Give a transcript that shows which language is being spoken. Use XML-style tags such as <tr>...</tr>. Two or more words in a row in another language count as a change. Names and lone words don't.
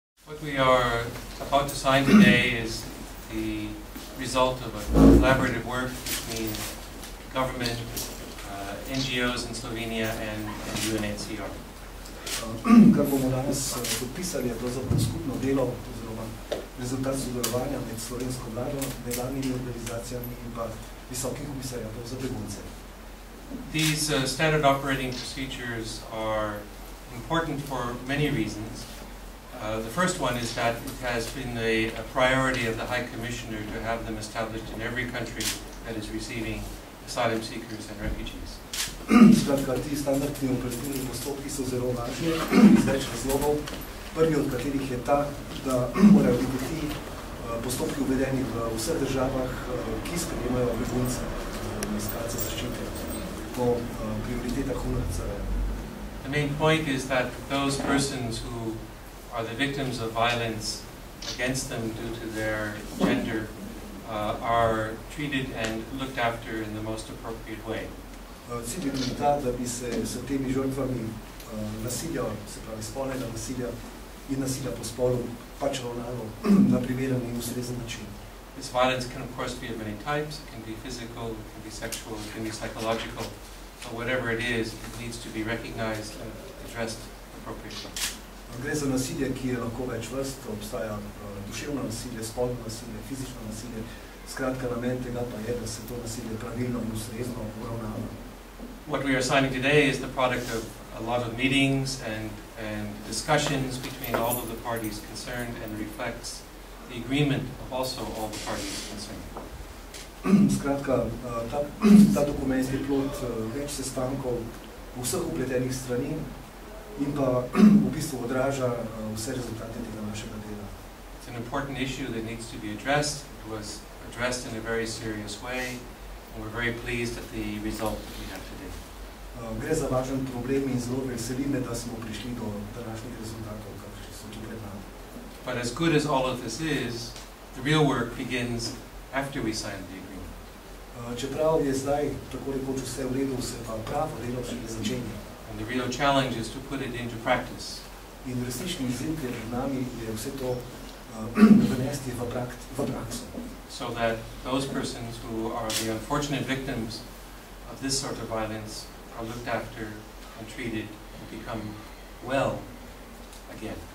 <en>What we are about to sign today is the result of a collaborative work between government, NGOs in Slovenia and UNHCR.</en> <sl>Kar bomo danes podpisali, je pravzaprav skupno delo oziroma rezultat sodelovanja med slovensko vlado, nevladnimi organizacijami in pa Visokim komisarjatom za begunce.</sl> <en>These standard operating procedures are important for many reasons. The first one is that it has been a priority of the High Commissioner to have them established in every country that is receiving asylum seekers and refugees.</en> <sl>Skratka, ti standardni operativni postopki so zelo važni iz več razlogov. Prvi od katerih je ta, da morajo biti ti postopki uvedeni v vseh državah, ki sprejemajo begunce, iskalce zaščite po prioritetah UNHCR.</sl> <en>The main point is that those persons who are the victims of violence against them due to their gender are treated and looked after in the most appropriate way.</en> <sl>Cilj je tudi ta, da bi se s temi žrtvami nasilja, se pravi spolnega nasilja in nasilja po spolu pač ravnalo na primeren in ustrezen način.</sl> <en>This violence can of course be of many types. It can be physical, it can be sexual, it can be psychological. But whatever it is, it needs to be recognized and addressed appropriately.</en> <sl>Gre za nasilje, ki je lahko več vrst, obstaja duševno nasilje, spolno nasilje, fizično nasilje. Skratka, namen tega pa je, da se to nasilje pravilno in ustrezno uravnava.</sl> <en>What we are signing today is the product of a lot of meetings and discussions between all of the parties concerned and reflects the agreement of also all the parties concerned.</en> <sl>Skratka, ta dokument je plod več sestankov vseh upletenih strani in pa v bistvu odraža vse rezultate tega našega dela.</sl> <en>It's an important issue that needs to be addressed. It was addressed in a very serious way, and we're very pleased at the result that we have today.</en> <sl>Gre za važen problem in zelo veseli me, da smo prišli do današnjih rezultatov, kakšni so tu pred nami.</sl> <en>But as good as all of this is, the real work begins after we sign the agreement.</en> <sl>Čeprav je zdaj tako rekoč vse v redu, se pa pravo delo šele začenja.</sl> <en>And the real challenge is to put it into practice.</en> <sl>In resnični izziv, ki je pred nami, je vse to vnesti v prakso.</sl> <en>So that those persons who are the unfortunate victims of this sort of violence are looked after and treated and become well again.</en>